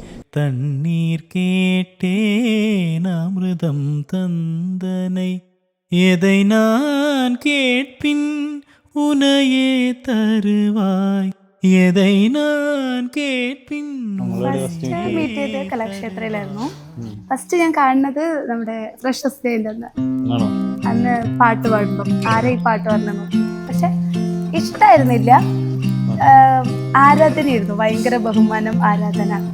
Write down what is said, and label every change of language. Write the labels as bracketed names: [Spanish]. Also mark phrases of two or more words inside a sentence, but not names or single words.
[Tamil] தண்ணீர் கேட்டேன் அமிர்தம் தந்தனை எதை நான் கேட்பின் உனையே தருவாய் [Malayalam] എதை ഞാൻ കേൾപ്പിൻ. [English] first meet [Malayalam] ചെയ്ത് കലാക്ഷേത്രയിലായിരുന്നു. ഫസ്റ്റ് ഞാൻ കാണുന്നത് നമ്മുടെ ഫ്രഷേഴ്സ് ഡേന്റെ അന്ന് പാട്ട് പാടുമ്പം ആരാ ഈ പാട്ട് പാടുന്ന നോക്കി. പക്ഷെ ഇഷ്ടായിരുന്നില്ല, ആരാധനയായിരുന്നു, ഭയങ്കര ബഹുമാനം, ആരാധന.